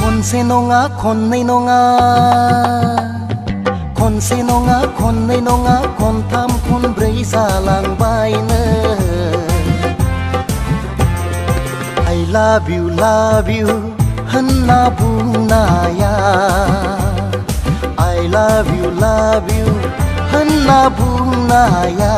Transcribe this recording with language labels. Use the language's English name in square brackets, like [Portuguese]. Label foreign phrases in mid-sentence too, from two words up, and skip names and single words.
[Bodo] खनसे नङा खननै नङा खनसे नङा खननै नङा खनथाम खनब्रै जालांबायनो [English] I love you [Bodo] होनना बुंनाया [English] I love you [Bodo] होनना बुंनाया